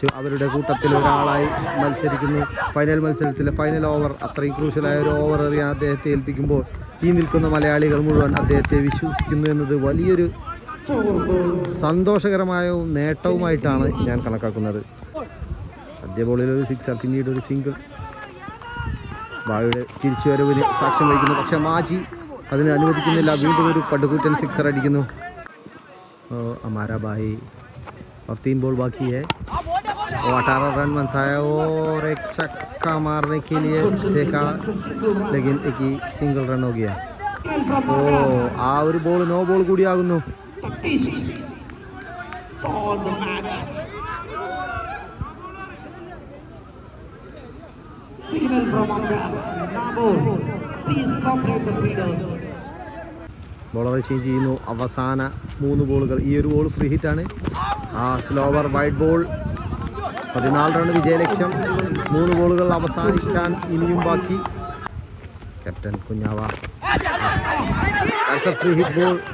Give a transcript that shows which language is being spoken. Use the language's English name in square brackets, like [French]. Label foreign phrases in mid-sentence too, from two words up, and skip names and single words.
[Malayalam] അവരുടെ കൂട്ടത്തിൽ ഒരാളായി മത്സരിക്കുന്നു. ഫൈനൽ മത്സരത്തിലെ [English] final over, [Malayalam] അത്രയും ക്രൂഷ്യലായ ഒരു ഓവർ എറിയാൻ അദ്ദേഹത്തെ ഏൽപ്പിക്കുമ്പോൾ ഈ നിൽക്കുന്ന മലയാളികൾ മുഴുവൻ അദ്ദേഹത്തെ വിശ്വസിക്കുന്നു എന്നത് വലിയൊരു സന്തോഷകരമായ നേട്ടവുമായിട്ടാണ് ഞാൻ കണക്കാക്കുന്നത്. ആദ്യ ബോളിൽ ഒരു 6, പിന്നീട് ഒരു സിംഗിൾ. ബായുടെ തിരിച്ചുവരവിന് സാക്ഷ്യം വഹിക്കുന്നു. പക്ഷെ മാജി അതിന് അനുവദിക്കുന്നില്ല. വീണ്ടും ഒരു പടുകൂറ്റൻ 6 അടിക്കുന്നു. [Hindi] हमारा भाई और 3 बॉल बाकी है. 18 रन बनता है और एक छक्का मारने के लिए देखा, लेकिन एक ही [English] single run [Hindi] हो गया. [Malayalam] ആ ഒരു ബോൾ [English] no ball [Malayalam] കൂടിയാകുന്നു. [English] Signal from umpire. Nabo, please cooperate the fielders. [Malayalam] ബോളറെ ചേഞ്ച് ചെയ്യുന്നു. അവസാന 3 ബോളുകൾ. ഈ ഒരു ബോൾ ഫ്രീ ഹിറ്റാണ്. [English] slower wide ball. [Malayalam] 14 റൺ വിജയലക്ഷ്യം. 3 ബോളുകൾ അവസാനിക്കാൻ ഇനിയും ബാക്കി. ക്യാപ്റ്റൻ കുഞ്ഞാവ. [English] free hit ball.